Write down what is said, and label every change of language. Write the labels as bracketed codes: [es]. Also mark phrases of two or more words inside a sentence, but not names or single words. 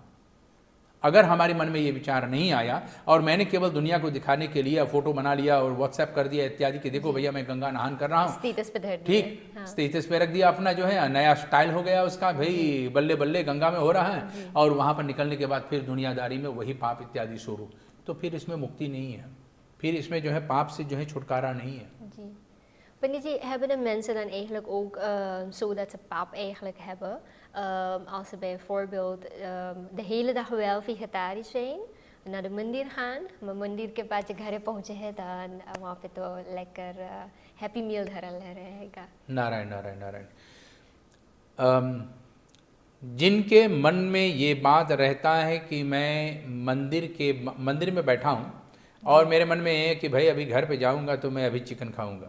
[hi] अगर हमारे मन में ये विचार नहीं आया और मैंने केवल दुनिया को दिखाने के लिए फोटो बना लिया और व्हाट्सएप कर दिया इत्यादि कि देखो भैया मैं गंगा नहान कर रहा हूँ, स्टेटस पे धर दिया, ठीक, स्टेटस पे रख दिया अपना, जो है नया स्टाइल हो गया उसका, भाई बल्ले बल्ले गंगा में हो रहा है, और वहाँ पर निकलने के बाद फिर दुनियादारी में वही पाप इत्यादि शुरू, तो फिर इसमें मुक्ति नहीं है, फिर इसमें जो है पाप से जो है छुटकारा नहीं है। [nl] जी। Wanneer je hebben de mensen dan eigenlijk ook zo dat ze pap eigenlijk hebben, als ze bijvoorbeeld de hele dag wel vegetarisch zijn, naar de मंदिर gaan, maar [hi] मंदिर के बाद जब घर पहुँचे हैं [nl] dan [hi] वहाँ पे तो लेकर हैप्पी मील धरल रहेगा। नारायण नारायण नारायण। जिनके मन में ये बात रहता है कि मैं मंदिर में बैठा हूँ और मेरे मन में ये है कि भाई अभी घर पे जाऊँगा तो मैं अभी चिकन खाऊँगा,